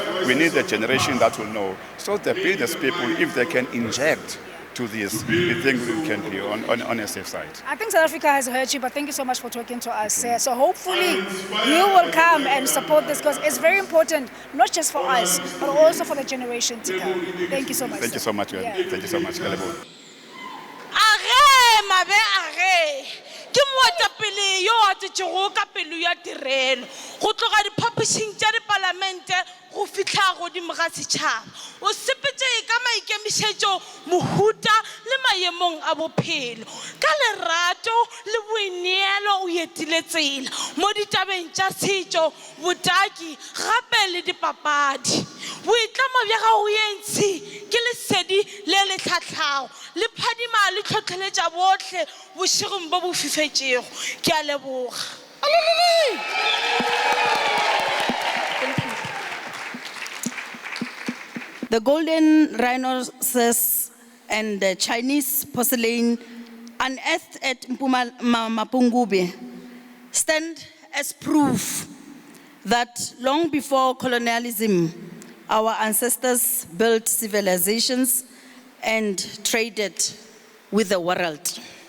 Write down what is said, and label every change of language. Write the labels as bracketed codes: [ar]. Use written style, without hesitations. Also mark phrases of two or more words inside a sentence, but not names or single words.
[en] We need a generation that will know. So the business people, if they can inject to this, we think we can be on a safe side. I think South Africa has heard you, but thank you so much for talking to us. So hopefully you will come and support this, because it's very important, not just for us, but also for the generation to come. Thank you so much. Thank you so much. Yeah. Thank you so much. [nso] ke moetapele yo a tšetšego ka pelo ya tirelo go tloga diphapošing tša dipalamente go fitlha godimo ga setšhaba o sepetše ka maikemišetšo mohuta le maemong a bophelo ka lerato le boineelo o etile tsela mo ditabeng tša setšo botaki gape le dipapadi boitlamo bja gago yentši ke lesedi le le tlhatlhago le phadima le tlhotlheletša botlhe bošegong bo bo fifetšego ke a leboga. [en] The golden rhinoceros and the Chinese porcelain unearthed at Mapungubwe stand as proof that long before colonialism, our ancestors built civilizations and traded with the world.